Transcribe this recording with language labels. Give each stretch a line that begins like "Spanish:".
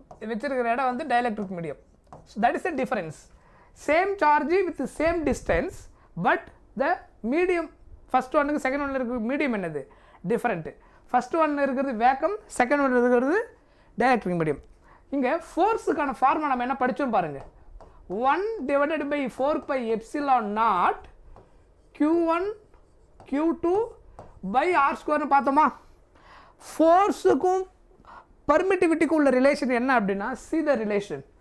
Tamil: வச்சிருக்கிற இடம் வந்து டயஎலக்ட்ரிக் medium.
English: That is the difference. Same charge with same distance, but the medium
Tamil: first ஒன்னுக்கு second ஒன்னில் இருக்கிற மீடியம் என்னது? டிஃப்ரெண்ட்டு. ஃபஸ்ட் ஒன்று இருக்கிறது வேக்கம், செகண்ட் ஒன்று இருக்கிறது டயஎலக்ட்ரிக் மீடியம். இங்கே ஃபோர்ஸுக்கான ஃபார்முலா நம்ம என்ன படித்தோம் பாருங்கள். 1/4πε0 Q1 Q2 R²ன்னு பார்த்தோமா? ஃபோர்ஸுக்கும் பர்மிட்டிவிட்டிக்கும் உள்ள ரிலேஷன் என்ன அப்படின்னா,
English: see the relation.